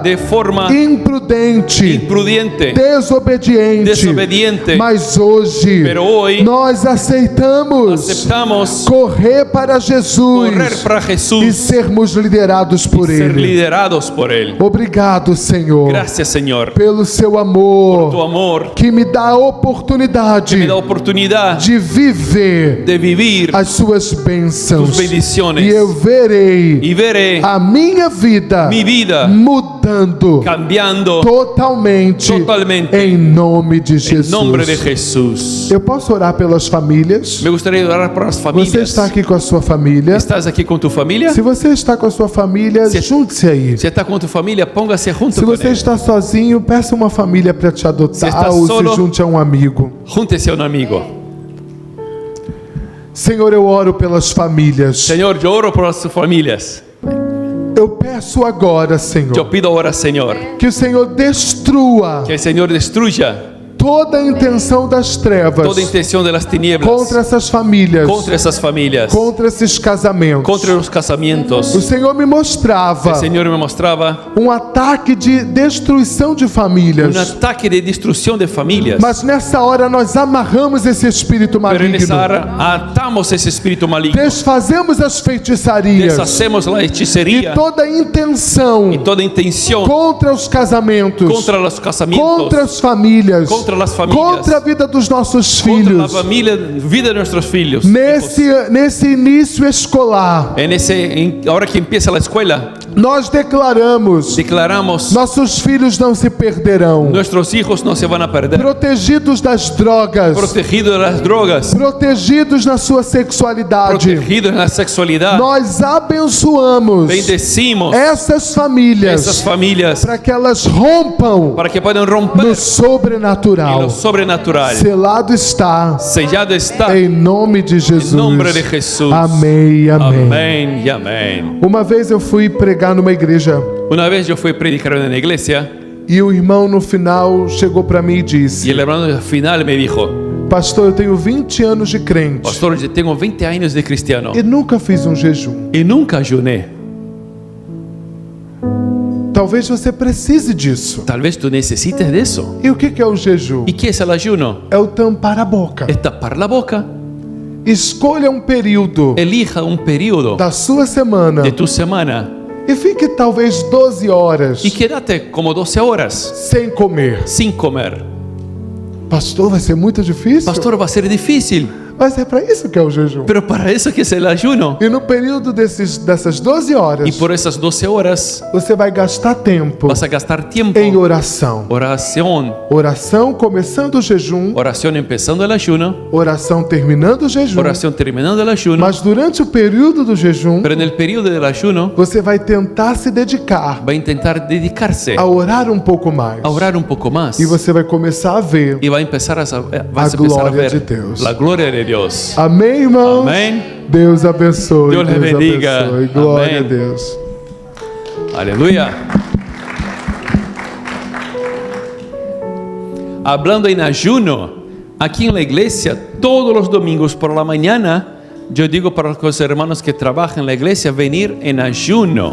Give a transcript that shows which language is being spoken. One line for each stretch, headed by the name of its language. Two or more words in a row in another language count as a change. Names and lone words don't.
Portuguese: de forma imprudente, imprudente, desobediente. desobediente. Mas hoje
Spanish: Pero hoy
Portuguese: nós aceitamos
Spanish: aceptamos
Portuguese: correr para Jesus
Spanish: correr para
Portuguese: e
Spanish: Jesús
Portuguese: sermos liderados por
Spanish: y ser
Portuguese: Ele.
Spanish: liderados por Él.
Portuguese: Obrigado, Senhor,
Spanish: Gracias, Señor,
Portuguese: pelo seu
Spanish: tu
Portuguese: amor
Spanish: amor
Portuguese: que me dá a oportunidade
Spanish: me da oportunidad
Portuguese: de viver
Spanish: de vivir
Portuguese: as suas bênçãos.
Spanish: tus bendiciones
Portuguese: E eu verei
Spanish: y veré
Portuguese: a minha vida
Spanish: mi vida
Portuguese: mudando
Spanish: cambiando
Portuguese: totalmente em nome de
Spanish: en
Portuguese: Jesus.
Spanish: nombre de Jesús.
Portuguese: Eu posso orar pelas famílias?
Spanish: Me gustaría orar por las
Portuguese: Você
Spanish: familias.
Portuguese: está aqui com a sua família?
Spanish: ¿Estás aquí con tu familia?
Portuguese: Se você está com a sua família, Se- junte-se aí.
Spanish: Si estás con tu familia, póngase junto
Portuguese: Se
Spanish: con
Portuguese: você
Spanish: él.
Portuguese: está sozinho, peça uma família para te
Spanish: Se
Portuguese: adotar
Spanish: está
Portuguese: ou
Spanish: solo-
Portuguese: se junte a um amigo.
Spanish: Júntese a un amigo.
Portuguese: Senhor, eu oro pelas famílias.
Spanish: Señor, yo oro por las familias.
Portuguese: Eu peço agora,
Spanish: Yo
Portuguese: Senhor,
Spanish: pido ahora, Señor,
Portuguese: que o Senhor destrua
Spanish: que el Señor destruya
Portuguese: toda a intenção das trevas
Spanish: toda intención de las tinieblas
Portuguese: contra essas famílias,
Spanish: contra esas familias,
Portuguese: contra esses casamentos.
Spanish: contra los
Portuguese: O
Spanish: casamientos.
Portuguese: Senhor me mostrava
Spanish: El Señor me mostraba
Portuguese: ataque de destruição de famílias.
Spanish: un ataque de destrucción de familias.
Portuguese: Mas nessa hora nós amarramos esse espírito
Spanish: Pero en esa
Portuguese: maligno.
Spanish: hora atamos ese espíritu maligno,
Portuguese: Desfazemos as feitiçarias
Spanish: deshacemos la
Portuguese: e
Spanish: hechicería
Portuguese: toda intenção
Spanish: y toda intención
Portuguese: contra os casamentos,
Spanish: contra los casamientos,
Portuguese: contra as famílias,
Spanish: contra las familias,
Portuguese: contra a vida dos nossos
Spanish: contra la
Portuguese: filhos.
Spanish: familia, vida de nuestros hijos.
Portuguese: Nesse início escolar,
Spanish: Ahora que empieza la escuela,
Portuguese: nós declaramos:
Spanish: declaramos,
Portuguese: nossos filhos não se perderão,
Spanish: nuestros hijos no se van a perder,
Portuguese: protegidos das drogas,
Spanish: protegidos de las drogas,
Portuguese: protegidos na sua sexualidade.
Spanish: protegidos en la sexualidad.
Portuguese: Nós abençoamos
Spanish: Bendecimos
Portuguese: essas famílias
Spanish: esas familias
Portuguese: para que elas rompam
Spanish: para que puedan romper
Portuguese: no
Spanish: en
Portuguese: sobrenatural.
Spanish: lo sobrenatural.
Portuguese: Selado está
Spanish: Sellado está
Portuguese: em nome de Jesus.
Spanish: en nombre de Jesús.
Portuguese: Amém, amém.
Spanish: Amén y amén.
Portuguese: Uma vez eu fui pregar numa igreja
Spanish: Una vez yo fui a predicar en una iglesia
Portuguese: e o irmão no final chegou para mim e
Spanish: y
Portuguese: disse:
Spanish: el hermano al final me dijo:
Portuguese: pastor, eu tenho 20 anos de crente
Spanish: pastor, yo tengo 20 años de cristiano
Portuguese: e nunca fiz um jejum.
Spanish: y nunca ayuné.
Portuguese: Talvez você precise disso.
Spanish: Tal vez tú necesites de eso.
Portuguese: E o que é o jejum?
Spanish: ¿Y qué es el ayuno?
Portuguese: É o tampar a boca.
Spanish: Es tapar la boca.
Portuguese: Escolha um período
Spanish: Elija un periodo
Portuguese: da sua semana
Spanish: de tu semana
Portuguese: e fique talvez 12 horas
Spanish: y quédate como 12 horas
Portuguese: sem comer.
Spanish: sin comer.
Portuguese: Pastor, vai ser muito difícil?
Spanish: Pastor, va a ser difícil,
Portuguese: Mas é para isso que é o jejum.
Spanish: pero para eso que es el ayuno.
Portuguese: E no período dessas 12 horas,
Spanish: Y por esas 12 horas
Portuguese: você vai gastar tempo
Spanish: vas a gastar tiempo.
Portuguese: em oração.
Spanish: Oración.
Portuguese: Oração começando o jejum,
Spanish: Oración empezando el ayuno.
Portuguese: oração terminando o jejum.
Spanish: Oración terminando el ayuno.
Portuguese: Mas durante o período do jejum,
Spanish: Pero en el periodo del ayuno
Portuguese: você vai tentar se dedicar
Spanish: va a intentar dedicarse
Portuguese: a orar um pouco mais.
Spanish: a orar un poco más.
Portuguese: E você vai começar a ver.
Spanish: Y va a empezar vas a
Portuguese: A
Spanish: empezar a
Portuguese: glória
Spanish: ver
Portuguese: de Deus.
Spanish: la gloria de Dios.
Portuguese: Amém, irmãos?
Spanish: Amén.
Portuguese: Deus abençoe. Deus lhe bendiga. abençoe. Glória Amém. a Deus.
Spanish: Aleluya. Hablando en ayuno, aquí en la iglesia, todos los domingos por la mañana, yo digo para los hermanos que trabajan en la iglesia, venir en ayuno.